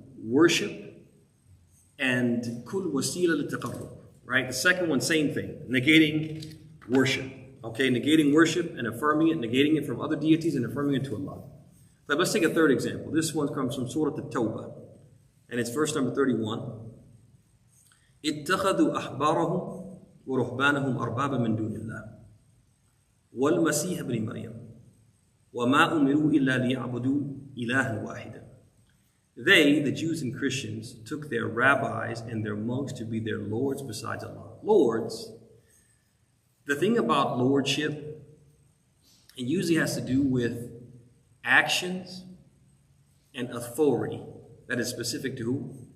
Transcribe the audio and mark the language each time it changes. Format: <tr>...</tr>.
<en>Worship and</en> <ar>kul wasila litaqarrub.</ar> <en>Right? The second one, same thing. Negating worship. Okay, negating worship and affirming it, negating it from other deities and affirming it to Allah. But let's take a third example. This one comes from Surah At-Tawbah, and it's verse number 31.</en> <ar>اتخذوا أحبارهم ورهبانهم أربابا من دون الله والمسيح ابن مريم وما أمروا إلا ليعبدوا إلها واحدا.</ar> <en>They, the Jews and Christians, took their rabbis and their monks to be their lords besides Allah. Lords. The thing about lordship, it usually has to do with actions and authority that is specific to who?</en>